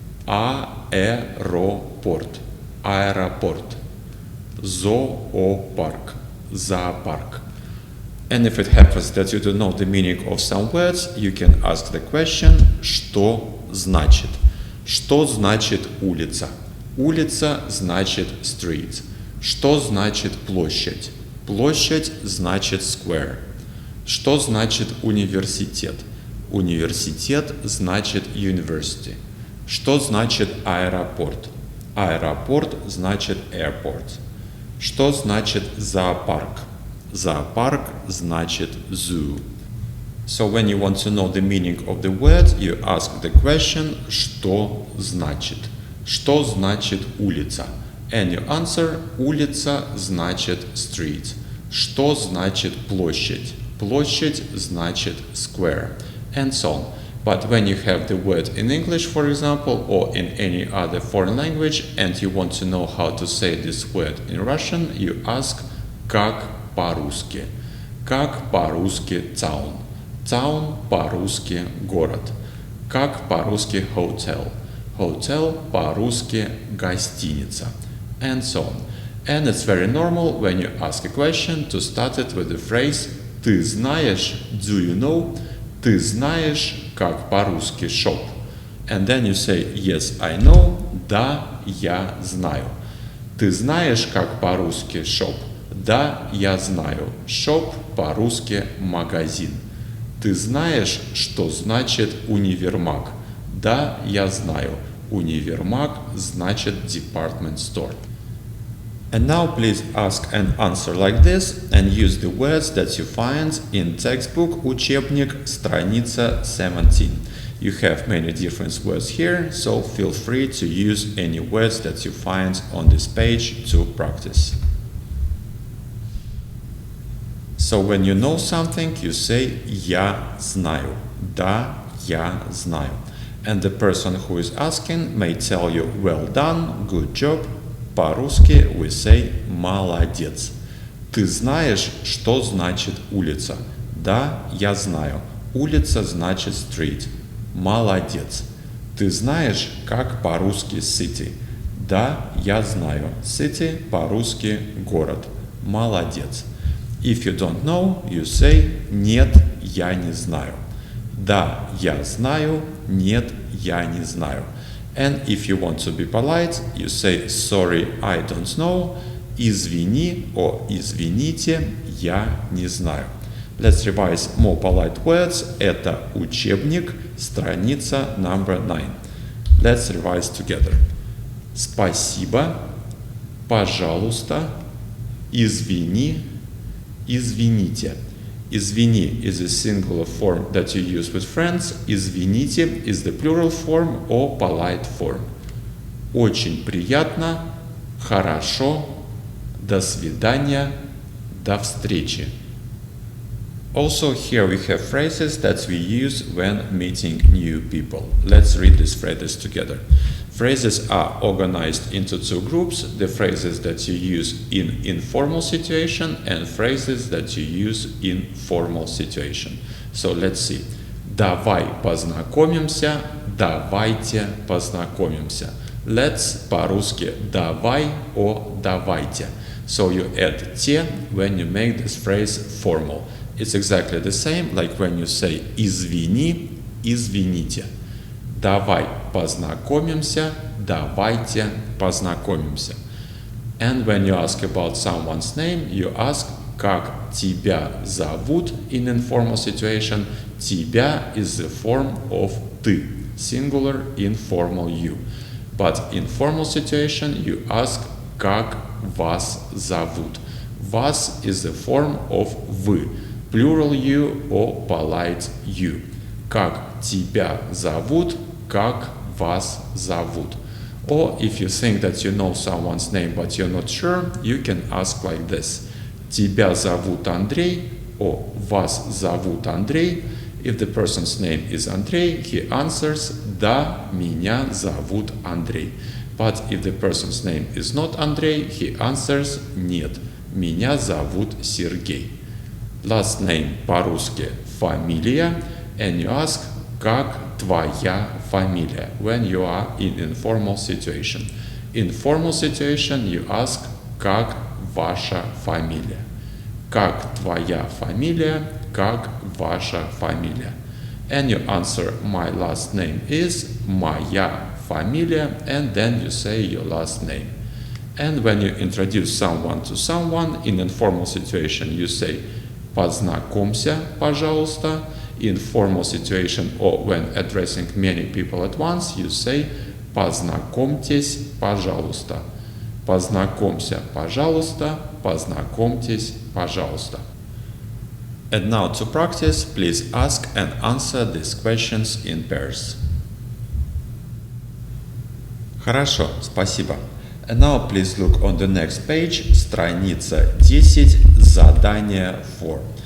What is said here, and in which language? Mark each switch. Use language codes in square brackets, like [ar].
[ru] Аэропорт. Аэропорт. Зоопарк. Зоопарк. [en] And if it happens that you don't know the meaning of some words, you can ask the question, [ru] что значит? Что значит улица? Улица значит street. Что значит площадь? Площадь значит square. Что значит университет? Университет значит university. Что значит аэропорт? Аэропорт значит airport. Что значит зоопарк? Зоопарк значит zoo. [en] So when you want to know the meaning of the word, you ask the question, [ru] что значит? Что значит улица? [en] And you answer, [ru] улица значит street. Что значит площадь? Площадь значит square. [en] And so on. But when you have the word in English, for example, or in any other foreign language, and you want to know how to say this word in Russian, you ask, [ru] как по-русски? Как по-русски town? Town по-русски город. Как по-русски hotel? Hotel по-русски гостиница. [en] And so on. And it's very normal when you ask a question to start it with the phrase [ru] «Ты знаешь?» [en] «Do you know?» [ru] «Ты знаешь, как по-русски shop?» [en] And then you say «Yes, I know». [ru] «Да, я знаю». «Ты знаешь, как по-русски shop?» «Да, я знаю». Shop по-русски магазин. «Ты знаешь, что значит универмаг?» «Да, я знаю». Универмаг значит [en] department store. And now please ask and answer like this and use the words that you find in textbook [ru] учебник страница 17. [en] You have many different words here, so feel free to use any words that you find on this page to practice. So when you know something, you say [ru] «Я знаю». «Да, я знаю». [en] And the person who is asking may tell you «Well done», «Good job». [ru] По-русски [en] we say [ru] «молодец». Ты знаешь, что значит улица? Да, я знаю. Улица значит street. Молодец. Ты знаешь, как по-русски city? Да, я знаю. City по-русски город. Молодец. [en] If you don't know, you say [ru] нет, я не знаю. Да, я знаю. Нет, я не знаю. [en] And if you want to be polite, you say sorry, I don't know. [ru] Извини, о, извините, я не знаю. [en] Let's revise more polite words. [ru] Это учебник, страница number 9. [en] Let's revise together. [ru] Спасибо, пожалуйста, извини, извините. [en] Извини is a singular form that you use with friends. Извините is the plural form or polite form. [ru] Очень приятно, хорошо, до свидания, до встречи. [en] Also, here we have phrases that we use when meeting new people. Let's read these phrases together. Phrases are organized into two groups: the phrases that you use in informal situation and phrases that you use in formal situation. So let's see. [ru] Давай познакомимся, давайте познакомимся. [en] Let's [ru] по-русски давай о давайте. [en] So you add те when you make this phrase formal. It's exactly the same like when you say [ru] извини, извините. Давай познакомимся, давайте познакомимся. [en] And when you ask about someone's name, you ask [ru] как тебя зовут [en] in informal situation. Тебя is the form of ты, singular informal you. But in formal situation, you ask [ru] как вас зовут. [en] Вас is the form of вы, plural you or polite you. [ru] Как тебя зовут, как вас зовут. [en] Or if you think that you know someone's name but you're not sure, you can ask like this. [ru] Тебя зовут Андрей, or вас зовут Андрей. [en] If the person's name is Andrei, he answers, [ru] да, меня зовут Андрей. [en] But if the person's name is not Andrei, he answers, [ru] нет, меня зовут Сергей. [en] Last name по-русски фамилия, and you ask, [ru] как твоя фамилия, [en] when you are in informal situation. In formal situation, you ask, [ru] как ваша фамилия. Как твоя фамилия, как ваша фамилия. [en] And you answer, my last name is, [ru] моя фамилия, [en] and then you say your last name. And when you introduce someone to someone in informal situation, you say, [ru] познакомься, пожалуйста. [en] In formal situation or when addressing many people at once, you say, [ru] познакомьтесь, пожалуйста. Познакомься, пожалуйста. Познакомьтесь, пожалуйста. [en] And now to practice, please ask and answer these questions in pairs. [ru] Хорошо, спасибо. [en] And now please look on the next page, [ru] страница 10, задание 4.